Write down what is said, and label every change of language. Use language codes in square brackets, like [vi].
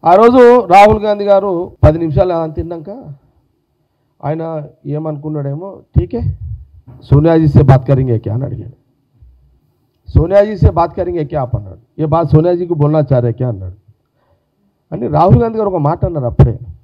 [te] ఆ రోజు రాహుల్ గాంధీ గారు 10 నిమిషాలు తిన్నాక ఆయన ఏమనుకున్నాడేమో, ఠీకే [hi] सोनिया जी से बात करेंगे क्या [te] అని అడిగాడు. [hi] सोनिया जी से बात करेंगे क्या आप [te] అన్నాడు. [hi] ये बात सोनिया जी को बोलना चाह रहे क्या అన్నాడు. [te] అని రాహుల్ గాంధీ గారు ఒక మాట అన్నారు అప్పుడే.